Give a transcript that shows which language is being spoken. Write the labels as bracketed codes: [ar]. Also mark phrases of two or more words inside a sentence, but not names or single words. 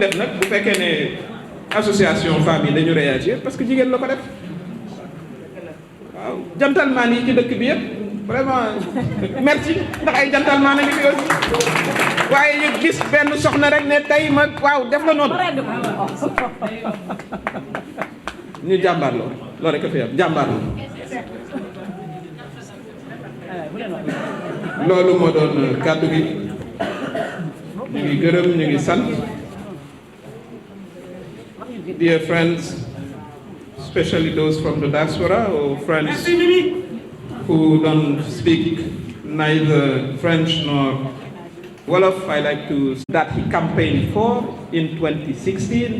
[wo] def nag bu fekkee ne [fr] association femmes [wo] yi dañu réagir [fr] parce que [wo] jigéen la ko def waaw gentleman yi ci dëkk bi yëpp [fr] vraiment merci [wo] ndax ay gentleman a ngi fi aussi waaye ñu gis benn soxna rek ne tey ma waaw def la noonu ñu jàmbaar loolu rek a fi am jàmbaar loolu moo doon kàddu gi ñu ngi gërëm ñu ngi sant. [en] Dear friends, especially those from the diaspora or friends who don't speak neither French nor Wolof, I like to say that he campaigned for in 2016.